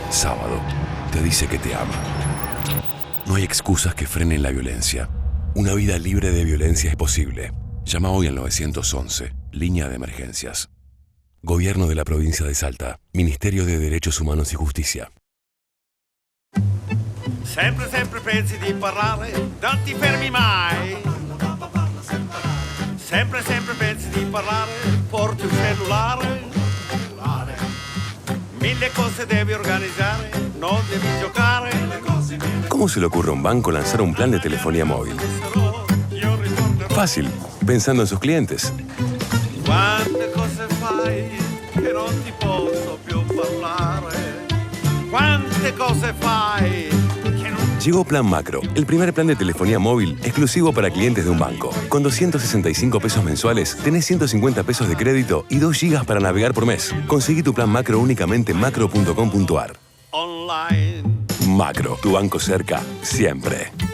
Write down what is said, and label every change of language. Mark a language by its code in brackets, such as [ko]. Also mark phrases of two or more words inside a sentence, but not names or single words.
[es] Sábado te dice que te ama. No hay excusas que frenen la violencia. Una vida libre de violencia es posible. Llama hoy al 911, línea de emergencias. Gobierno de la provincia de Salta. Ministerio de Derechos Humanos y Justicia. [it] Sempre, sempre pensi di parlare, non ti fermi mai. Sempre, sempre pensi di parlare, porti un cellulare. Mille cose devi organizzare, non devi giocare. [es] ¿Cómo se le ocurre a un banco lanzar un plan de telefonía móvil? Fácil, pensando en sus clientes. [it] Quante cose fai che non ti posso più parlare. Quante cose fai che non... [es] Llegó Plan Macro, el primer plan de telefonía móvil exclusivo para clientes de un banco. Con 265 pesos mensuales, tenés 150 pesos de crédito y 2 gigas para navegar por mes. Conseguí tu plan Macro únicamente en macro.com.ar. Online. Macro, tu banco cerca, siempre.